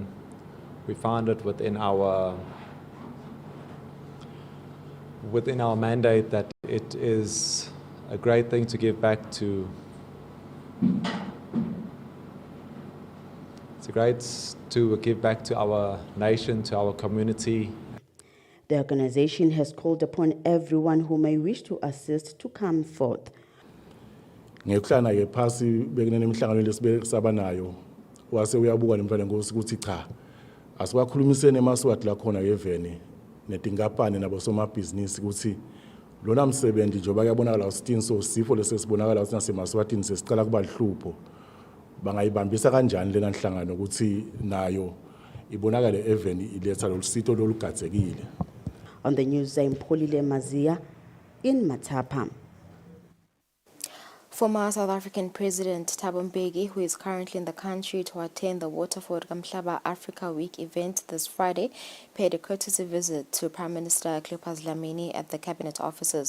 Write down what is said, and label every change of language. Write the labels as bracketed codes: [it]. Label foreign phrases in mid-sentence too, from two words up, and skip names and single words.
[en] We found it within our mandate that it is a great thing to give back to. It's great to give back to our nation, to our community. The organization has called upon everyone who may wish to assist to come forth. [ss] Ngekuhlana ke phasi bekunene imihlangano lesibesaba nayo wase uyabuka nemfana Nkosi ukuthi cha asibakhulumisene eMaswati la khona ngeveni netinkampani nabo somabhizinisi ukuthi lona msebenzi njengoba kuyabonakala usitini sosifo lesesibonakala ukuthi naseMaswatini sesicala kuba lihlupho bangayibambisa kanjani lena nhlangano ukuthi nayo ibonakale eveni iletha lolusito lolugadzekile. [en] On the news, I'm Polile Mazia in Matapa. Former South African President Thabo Mbeki, who is currently in the country to attend the Waterford Kamhlaba Africa Week event this Friday, paid a courtesy visit to Prime Minister Cleopas Dlamini at the Cabinet offices.